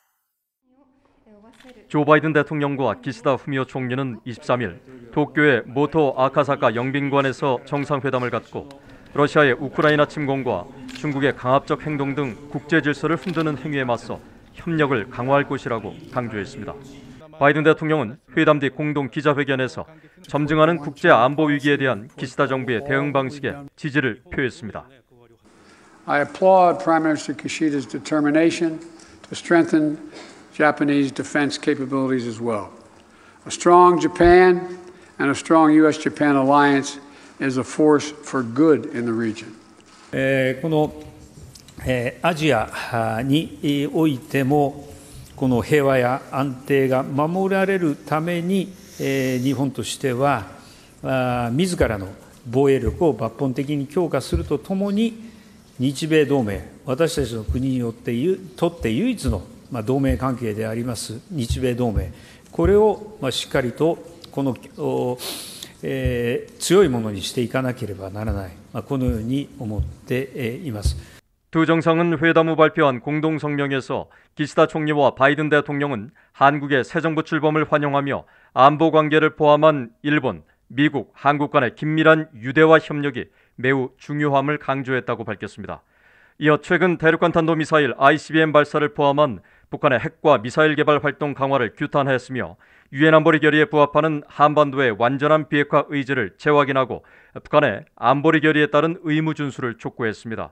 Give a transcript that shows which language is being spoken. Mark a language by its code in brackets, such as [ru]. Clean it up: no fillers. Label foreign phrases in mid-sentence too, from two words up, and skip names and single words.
[ko] 조 바이든 대통령과 기시다 후미오 총리는 23일 도쿄의 모토 아카사카 영빈관에서 정상회담을 갖고 러시아의 우크라이나 침공과 중국의 강압적 행동 등 국제 질서를 흔드는 행위에 맞서 협력을 강화할 것이라고 강조했습니다. 바이든 대통령은 회담 뒤 공동 기자회견에서 점증하는 국제 안보 위기에 대한 기시다 정부의 대응 방식에 지지를 표했습니다. [en] I applaud Prime Minister Kishida's determination to strengthen Japanese defense capabilities as well. A strong Japan and a strong U.S.-Japan alliance is a force for good in the region. [ja] このアジアにおいてもこの平和や安定が守られるために日本としては自らの防衛力を抜本的に強化するとともに日米同盟、私たちの国にとって唯一の同盟関係であります日米同盟、これをしっかりとこの強いものにしていかなければならない、このように思っています。 [ko] 두 정상은 회담 후 발표한 공동 성명에서 기시다 총리와 바이든 대통령은 한국의 새 정부 출범을 환영하며 안보 관계를 포함한 일본, 미국, 한국 간의 긴밀한 유대화 협력이 매우 중요함을 강조했다고 밝혔습니다. 이어 최근 대륙간 탄도미사일 ICBM 발사를 포함한 북한의 핵과 미사일 개발 활동 강화를 규탄했으며 유엔 안보리 결의에 부합하는 한반도의 완전한 비핵화 의지를 재확인하고 북한의 안보리 결의에 따른 의무 준수를 촉구했습니다.